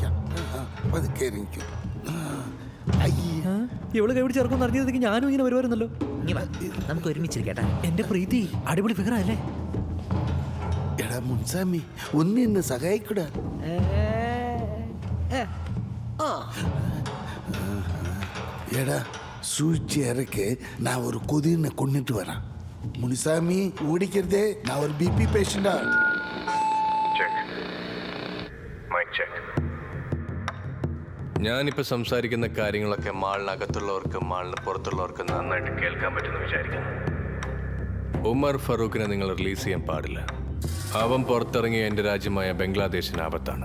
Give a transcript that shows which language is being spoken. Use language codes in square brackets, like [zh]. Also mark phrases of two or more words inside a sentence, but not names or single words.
[ml] ഇവള് കൈപിടിച്ച് ഇറക്കും അറിഞ്ഞതെങ്കിൽ ഞാനും ഇങ്ങനെ വരുമായിരുന്നല്ലോ. ഇനി വാ, നമുക്ക് ഒരുമിച്ചിരിക്കട്ടെ. എന്റെ പ്രീതി അടിപൊളി ഫിഗർ അല്ലേ? എടാ മുൻസാമി ഒന്ന് എന്നെ സഹായിക്കൂടാ. എടാ സൂചി ഇറക്ക് [ta] நான் ஒரு கொதினை கொண்டுட்டு வரேன். முனிசாமி ஓடிக்கிறதே நான் ஒரு பிபி பேஷண்டா. [ml] ഞാനിപ്പോൾ സംസാരിക്കുന്ന കാര്യങ്ങളൊക്കെ മാളിനകത്തുള്ളവർക്കും മാളിന് പുറത്തുള്ളവർക്കും നന്നായിട്ട് കേൾക്കാൻ പറ്റുമെന്ന് വിചാരിക്കുന്നു. ഉമർ ഫറൂഖിനെ നിങ്ങൾ റിലീസ് ചെയ്യാൻ പാടില്ല. അവൻ പുറത്തിറങ്ങിയ എൻ്റെ രാജ്യമായ ബംഗ്ലാദേശിന് ആപത്താണ്.